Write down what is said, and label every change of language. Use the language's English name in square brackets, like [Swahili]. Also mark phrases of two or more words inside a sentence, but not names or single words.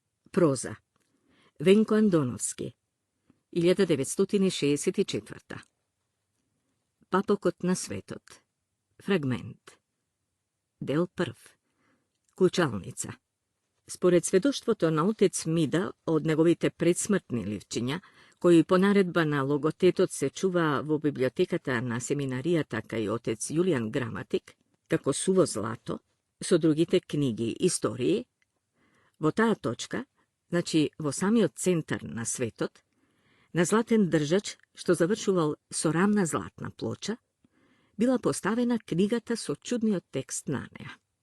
[Macedonian] Проза. Венко Андоновски. 1964. Папокот на светот. Фрагмент. Дел прв. Куќалница. Според сведоштвото на отец Мида од неговите предсмртни ливчиња, кои по наредба на логотетот се чуваа во библиотеката на семинаријата кај отец Јулијан Граматик, како суво злато, со другите книги истории, во таа точка, значи во самиот центар на светот, на златен држач, што завршувал со рамна златна плоча, била поставена книгата со чудниот текст на неа.